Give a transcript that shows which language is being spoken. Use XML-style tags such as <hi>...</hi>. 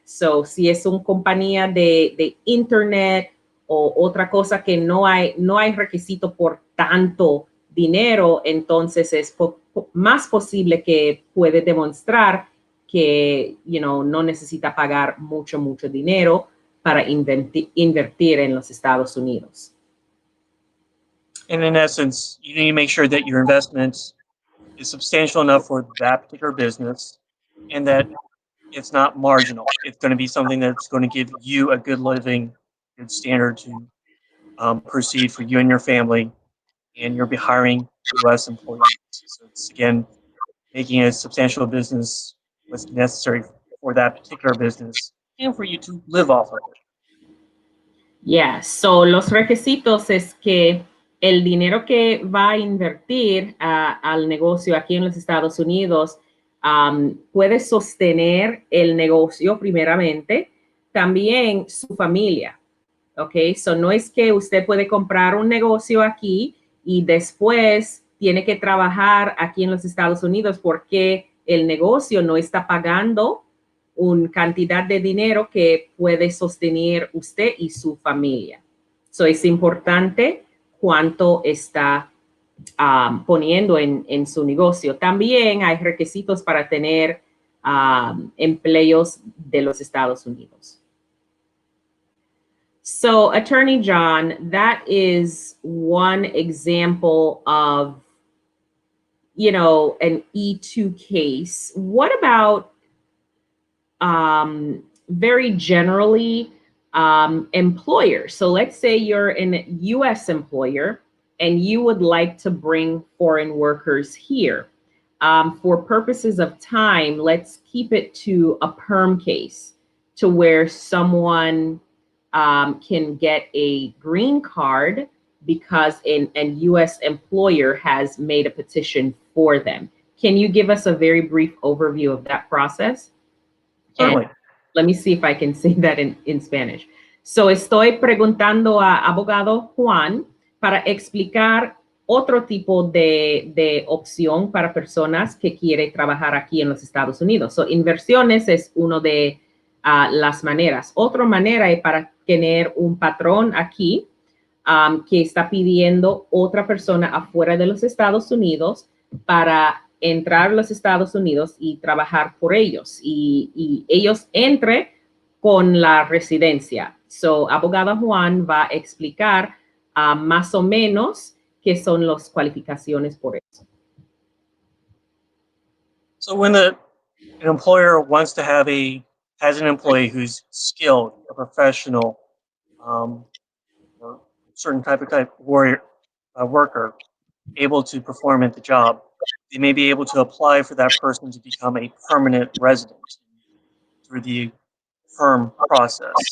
<es>So, si es una compañía de internet o otra cosa que no hay requisito por tanto dinero, entonces es más posible que puede demostrar que, no necesita pagar mucho dinero para invertir en los Estados Unidos.</es> <en>And in essence, you need to make sure that your investment is substantial enough for that particular business and that it's not marginal. It's going to be something that's going to give you a good living, good standard to proceed for you and your family, and you'll be hiring U.S. employees. So it's, again, making a substantial business what's necessary for that particular business and for you to live off of it.</en> <es>Yeah, so los requisitos es que el dinero que va a invertir al negocio aquí en los Estados Unidos puede sostener el negocio primeramente, también su familia, ¿ok? So no es que usted puede comprar un negocio aquí y después tiene que trabajar aquí en los Estados Unidos porque el negocio no está pagando una cantidad de dinero que puede sostener usted y su familia. So, es importante cuánto está poniendo en su negocio. También hay requisitos para tener empleos de los Estados Unidos.</es> <en>So, Attorney John, that is one example of, an E2 case. What about very generally employers? So let's say you're a US employer and you would like to bring foreign workers here. For purposes of time, let's keep it to a perm case to where someone can get a green card because a US employer has made a petition for them. Can you give us a very brief overview of that process? Certainly. Let me see if I can say that in Spanish.</en> <es>So, estoy preguntando a abogado Juan para explicar otro tipo de opción para personas que quieren trabajar aquí en los Estados Unidos. So, inversiones es uno de las maneras. Otra manera es para tener un patrón aquí que está pidiendo otra persona afuera de los Estados Unidos para entrar a los Estados Unidos y trabajar por ellos. Y ellos entren con la residencia. So, abogado Juan va a explicar más o menos qué son las cualificaciones por eso.</es> <en>So when an employer wants to has an employee who's skilled, a professional, or certain type of warrior worker able to perform at the job, they may be able to apply for that person to become a permanent resident through the firm process.</en>